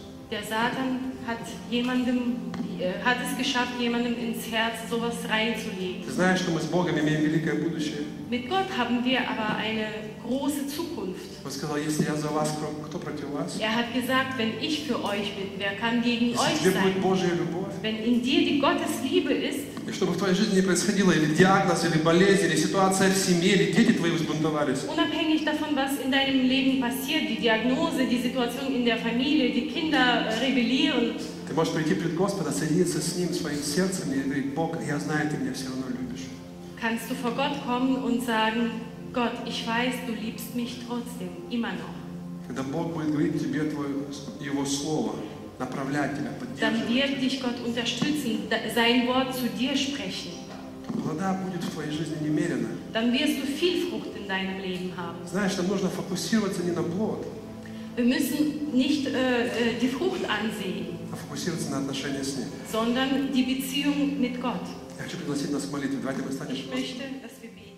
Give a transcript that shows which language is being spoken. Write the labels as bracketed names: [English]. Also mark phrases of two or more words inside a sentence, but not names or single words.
[German] Der Satan hat es geschafft, jemandem ins Herz sowas reinzulegen. [Russian] Ты знаешь, что мы с Богом имеем великое будущее? [German] Mit Gott haben wir aber eine große Zukunft. [Russian] Он сказал, если я за вас, кто против вас? [German] Er hat gesagt, wenn ich für euch bin, wer kann gegen [Russian] Если [German] euch [Russian] тебе будет [German] sein? [Russian] Божья любовь, [German] Wenn in dir die Gottesliebe ist, [Russian] и чтобы в твоей жизни не происходило или диагноз, или болезнь, или ситуация в семье, или дети твои взбунтовались, [German] unabhängig davon, was in deinem Leben passiert, die Diagnose, die Situation in der Familie, die Kinder rebellieren, [Russian] ты можешь прийти пред Господа, соединиться с Ним своим сердцем и говорить, Бог, я знаю, ты меня все равно любишь. [German] kannst du vor Gott kommen und sagen, Gott, ich weiß, du liebst mich trotzdem, immer noch. [Russian] Когда Бог будет говорить тебе Его Слово, направлять тебя, [German] Dann [Russian] поддерживать, [German] wird dich Gott unterstützen, sein Wort zu dir sprechen. [Russian] то плода будет в твоей жизни немерено. [German] Dann wirst du viel Frucht in deinem Leben haben. [Russian] Знаешь, нам нужно фокусироваться не на плод, [German] Wir müssen nicht die Frucht ansehen, [Russian] а фокусироваться на отношения с Ним. [German] sondern die Beziehung mit Gott. [Russian] Я хочу пригласить нас к молитве. Давайте мы станем. [German] Ich möchte, dass wir